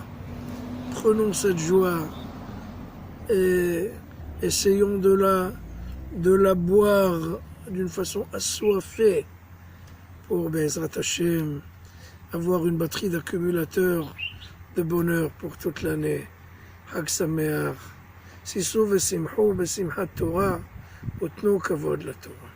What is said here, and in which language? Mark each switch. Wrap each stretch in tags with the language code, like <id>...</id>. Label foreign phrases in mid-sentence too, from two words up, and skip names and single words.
<fr>Prenons cette joie et essayons de la boire d'une façon assoiffée pour</fr> <he>בעזרת השם,</he> <fr>avoir une batterie d'accumulateurs de bonheur pour toute l'année.</fr> <he>חג שמח שישו ושמחו בשמחת תורה ותנו כבוד לתורה.</he>